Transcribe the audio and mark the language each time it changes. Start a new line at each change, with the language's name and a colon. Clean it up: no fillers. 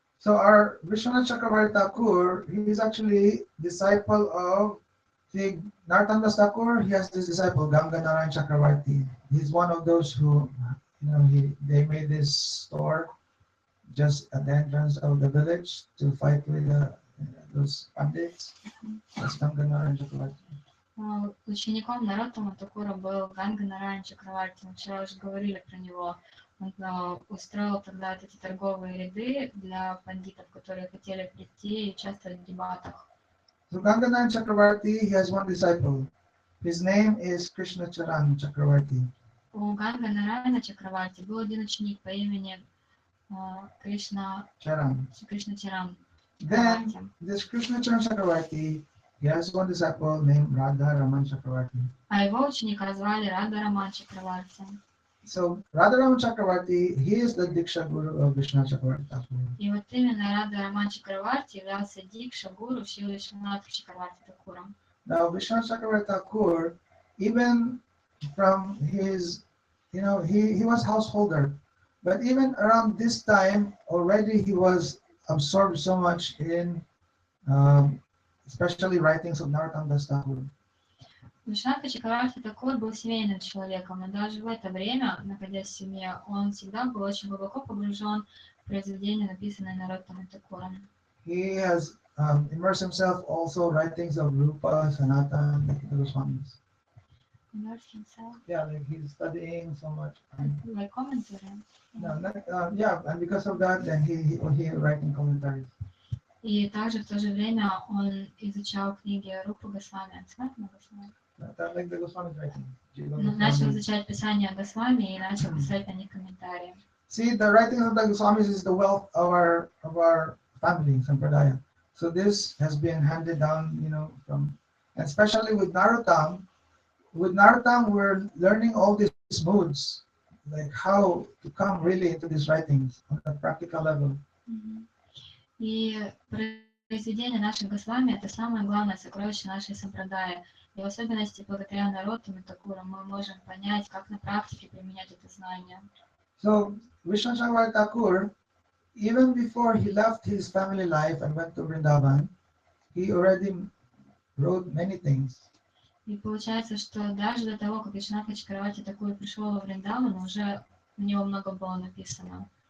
English: So our Vishwanath Chakravarti Thakur, he is actually disciple of the Narottam Das Thakur. He has this disciple Ganga Narayan Chakravarti. He's one of those who, they made this store just at the entrance of the village to fight with those pandits. That's Ganga Narayan Chakravarti.
Russian: Учеником Нароттама Тхакура был Ганга Нараян Чакраварти. Мы вчера уже говорили про него. Он устроил тогда эти торговые ряды для бандитов, которые хотели прийти и участвовать в дебатах.
English: So Ganga Narayan Chakravarti, he has one disciple. His name is Krishna Charan Chakravarti.
Russian: У Ганга Нараяна Чакраварти был один ученик по имени Кришна Чаран.
English: Then this Krishna Charan Chakravarti, he has one disciple named Radha Raman Chakravarti.
Russian: А его ученика звали Рада Раман Чакраварти.
English: So Radha Raman Chakravarti, he is the Diksha Guru of Vishwanath Chakravarti Thakur.
Russian: И вот именно Рада Раман Чакраварти являлся Дикша Гуру Шрила Вишванатхи Чакраварти Тхакура.
English: Now Vishwanath Chakravarti Thakur, even from his, he was householder, but even around this time already he was absorbed so much in especially writings of Narottam Das Thakur.
Russian: Вишванатхи Чакраварти Тхакур был семейным человеком, но даже в это время, находясь в семье, он всегда был очень глубоко погружен в произведения, написанные Нароттамой Тхакуром.
English: He has immersed himself also writings of Rupa, Sanatan, like the Goswamis. Immersed himself. Yeah, like he's studying so much. Like commentary. No, not, yeah, and because of that, then he writing commentaries.
Russian: И также в то же время он изучал книги Рупы Госвами,
English: Like the Goswamis writing.
Russian: начал изучать писания Госвами и начал писать на них комментарии.
English: See, the writings of the Goswamis is the wealth of our family, Sampradaya. So this has been handed down, you know, from, and especially with Narottam. With Narottam, we're learning all these moods, like how to come really into these writings on a practical level.
Russian: И произведение наших Госвами – это самое главное сокровище нашей сампрадаи. И в особенности благодаря Нароттаме Тхакуру мы можем понять, как на практике применять это знание.
English: So Vishwanath Thakur, even before he left his family life and went to Vrindavan, he already wrote many things.
Russian: И получается, что даже до того, как Вишванатхи Чакраварти Тхакур пришел во Вриндаван, уже у него много было написано.